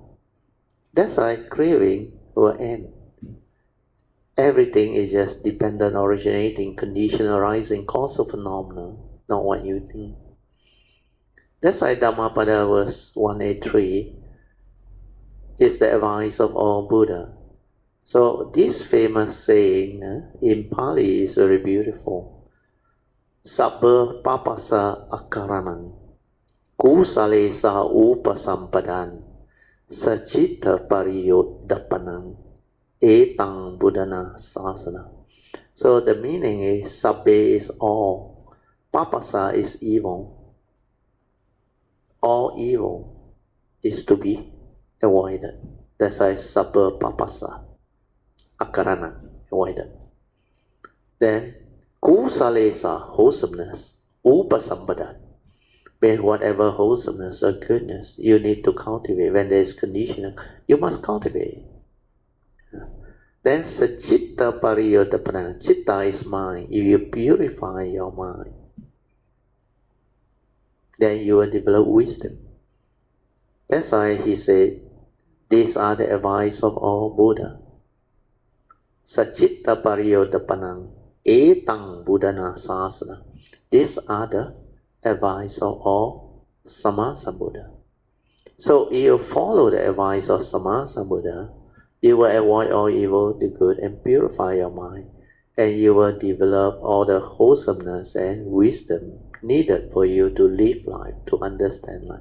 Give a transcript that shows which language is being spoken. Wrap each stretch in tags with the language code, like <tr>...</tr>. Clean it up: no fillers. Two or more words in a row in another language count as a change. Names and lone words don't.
<en>That's why craving will end. Everything is just dependent, originating, condition, arising, causal phenomena, not what you think. That's why Dhammapada verse 183 is the advice of all Buddha. So this famous saying in Pali is very beautiful.</en> <pi>Sabba papasa akaranang, kusalesa upasampadan, sacitta pariyoddapanang, etang buddhana sasana.</pi> <en>So the meaning is sabbe is all, papasa is evil. All evil is to be avoided. That's why</en> <pi>sabba papasa, akarana,</pi> <en>avoided. Then kusalesa, wholesomeness, upasampada, means whatever wholesomeness or goodness you need to cultivate. When there is condition, you must cultivate. Then</en> <pi>sacitta pariyodapana,</pi> <en>citta is mind. If you purify your mind, then you will develop wisdom. That's why he said, these are the advice of all Buddha.</en> <pi>Sacitta pariyodapana, etang buddhana sasana.</pi> <en>These are the advice of all Sammasambuddha. So if you follow the advice of Sammasambuddha, you will avoid all evil, do good, and purify your mind. And you will develop all the wholesomeness and wisdom needed for you to live life, to understand life.</en>